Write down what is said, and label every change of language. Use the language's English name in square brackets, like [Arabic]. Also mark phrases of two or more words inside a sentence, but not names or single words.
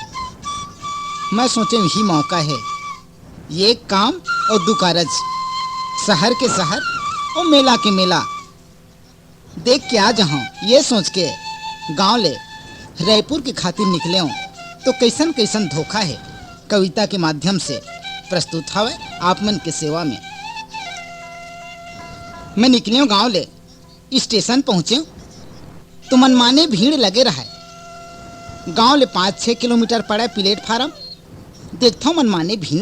[Chhattisgarhi] मैं सोचे यही मौका है, ये काम और दू कारज, शहर के शहर और मेला के मेला देख के आ जाऊँ। ये सोच के गांव ले रायपुर के खातिर निकले हूँ तो कैसन कैसन धोखा है कविता के माध्यम से प्रस्तुत हवे आप मन के सेवा में। मैं निकले हूँ गांव ले, स्टेशन पहुँचे तो मनमाने भीड़ लगे रहा है। गांव ले 5-6 किलोमीटर पड़ा प्लेटफार्म, देखता हूँ मनमाने भीड़।